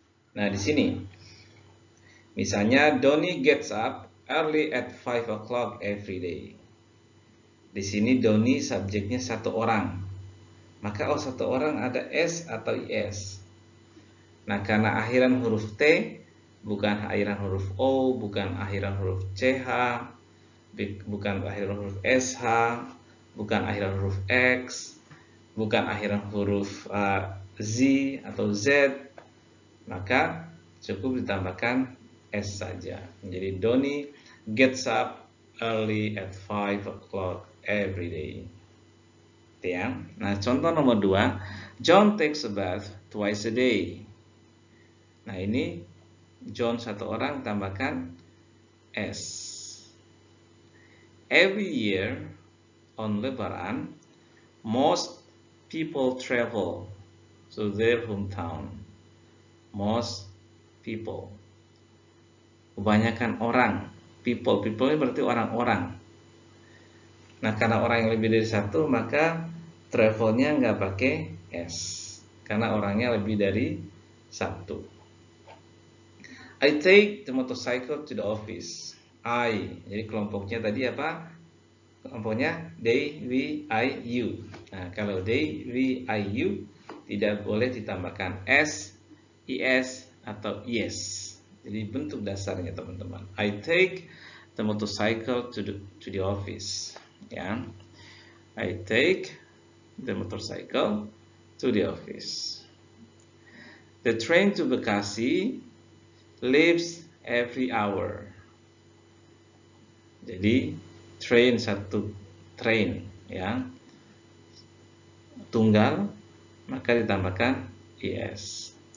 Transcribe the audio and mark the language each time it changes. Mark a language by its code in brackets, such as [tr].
[id] Nah, di sini misalnya [en] Doni gets up early at 5 o'clock every day. [id] Di sini Doni subjeknya satu orang. Maka satu orang ada S atau IS. Nah, karena akhiran huruf T, bukan akhiran huruf O, bukan akhiran huruf CH, bukan akhiran huruf SH, bukan akhiran huruf X, bukan akhiran huruf Z atau Z, maka cukup ditambahkan S saja. [en] Jadi Doni gets up early at 5 o'clock every day. Ya. [id] Nah, contoh nomor 2, [en] John takes a bath twice a day. [id] Nah, ini John satu orang tambahkan S. [en] Every year on Lebaran, most people travel to their hometown. Most people. [id] Kebanyakan orang. People ini berarti orang-orang. Nah, karena orang yang lebih dari satu, maka travelnya nggak pakai S, karena orangnya lebih dari satu. [en] I take the motorcycle to the office. [id] Jadi kelompoknya tadi apa? Kelompoknya they, we, I, you. Nah, kalau they, we, I, you tidak boleh ditambahkan S, is, atau yes. Jadi bentuk dasarnya, teman-teman. [en] I take the motorcycle to the office. Ya, I take the motorcycle to the office. The train to Bekasi leaves every hour. [id] Jadi satu train, ya, tunggal, maka ditambahkan es.